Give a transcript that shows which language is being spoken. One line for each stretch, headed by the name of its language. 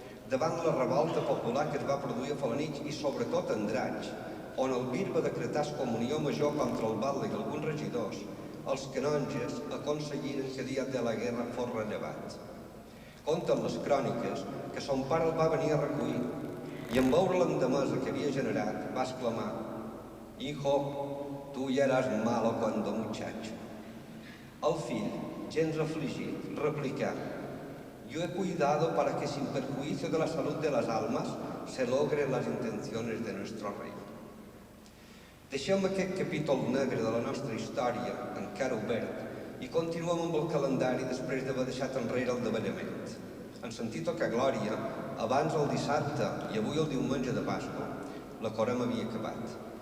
Catalan: Davant la revolta popular que es va produir a Felanitx i sobretot a Andratx, on el bisbe decretàs comunió major contra el batlle i alguns regidors, els canonges aconseguiren que Díaz de la Guerra fos rellevat. Conten les cròniques que son pare el va venir a recollir i en veure l'endemesa que havia generat va exclamar:
Spanish: «Hijo, tu ya eras malo cuando muchacho».
Catalan: El fill, gens afligit, replicà:
Spanish: «Yo he cuidado para que sin perjuicio de la salud de las almas se logren las intenciones de nuestro rey».
Catalan: Deixem aquest capítol negre de la nostra història encara obert i continuem amb el calendari després d'haver deixat enrere el davallament. En sentir tocar glòria, abans el dissabte i avui el diumenge de Pasqua, la corema havia acabat.